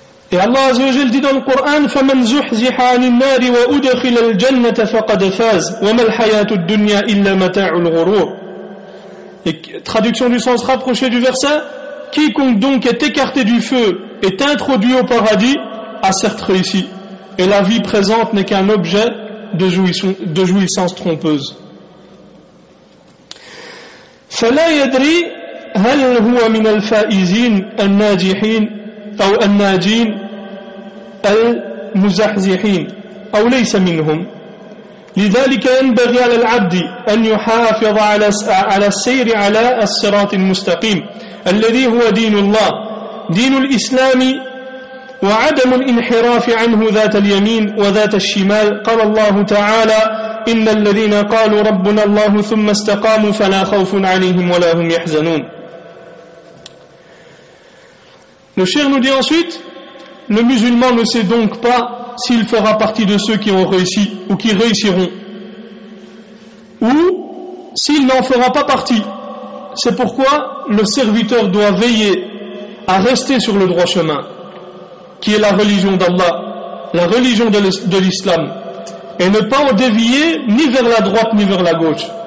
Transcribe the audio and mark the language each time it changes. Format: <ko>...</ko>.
<fr>Et Allah Azza wa Jalla dit dans le Coran:</fr> <ar>فَمَنْ زُحْزِحَ عَنِ النَّارِ وَأُدْخِلَ الْجَنَّةَ فَقَدْ فَازَ وَمَا الْحَيَاةُ الدُّنْيَا إِلَّا مَتَاعُ الْغُرُورِ.</ar> <fr>Et traduction du sens rapproché du verset: quiconque donc est écarté du feu est introduit au paradis a certes réussi, et la vie présente n'est qu'un objet de jouissance trompeuse.</fr> <ar>فلا يدري هل هو من الفائزين الناجحين أو الناجين المزحزحين أو ليس منهم. لذلك ينبغي على العبد أن يحافظ على السير على الصراط المستقيم الذي هو دين الله دين الإسلام وعدم الانحراف عنه ذات اليمين وذات الشمال. قال الله تعالى: إن الذين قالوا ربنا الله ثم استقاموا فلا خوف عليهم ولا هم يحزنون.</ar> <fr>Le cheikh nous dit ensuite: le musulman ne sait donc pas s'il fera partie de ceux qui ont réussi ou qui réussiront, ou s'il n'en fera pas partie. C'est pourquoi le serviteur doit veiller à rester sur le droit chemin, qui est la religion d'Allah, la religion de l'islam, et ne pas en dévier ni vers la droite ni vers la gauche.</fr>